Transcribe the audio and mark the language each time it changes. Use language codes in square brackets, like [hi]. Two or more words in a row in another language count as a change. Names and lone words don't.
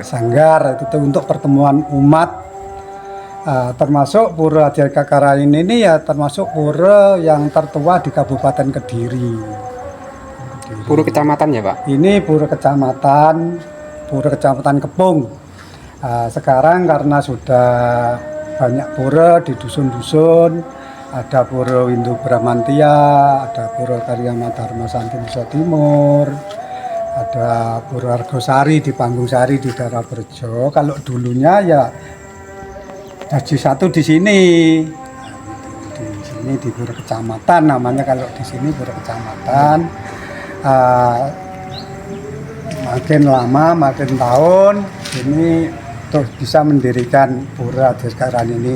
[id] Sanggar itu untuk pertemuan umat. Termasuk Pura Adiajat Karana ini ya termasuk pura yang tertua di Kabupaten Kediri. Pura kecamatan ya, Pak? Ini Pura Kecamatan Kepung. Sekarang karena sudah banyak pura di dusun-dusun, ada Pura Windu Bramantia, ada Pura Karyama Dharma Santi Nusa Timur, ada Pura Argosari di Panggung Sari di daerah Berjo. Kalau dulunya ya jadi satu di sini. Di sini di Pura Kecamatan namanya, kalau di sini Pura Kecamatan. Makin lama, makin tahun ini terus bisa mendirikan Pura Adiajat Karana ini.